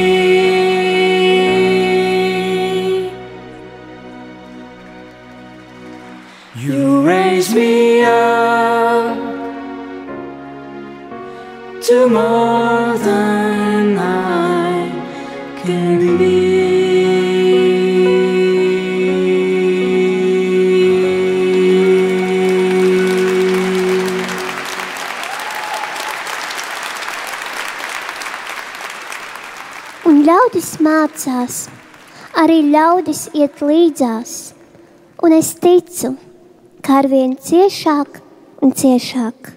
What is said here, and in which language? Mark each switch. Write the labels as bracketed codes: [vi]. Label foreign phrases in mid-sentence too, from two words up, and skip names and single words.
[en] You raise me up to more than I can be. [lv] Un ļaudis mācās, arī ļaudis iet līdzās, un es ticu, kā arvien ciešāk un ciešāk.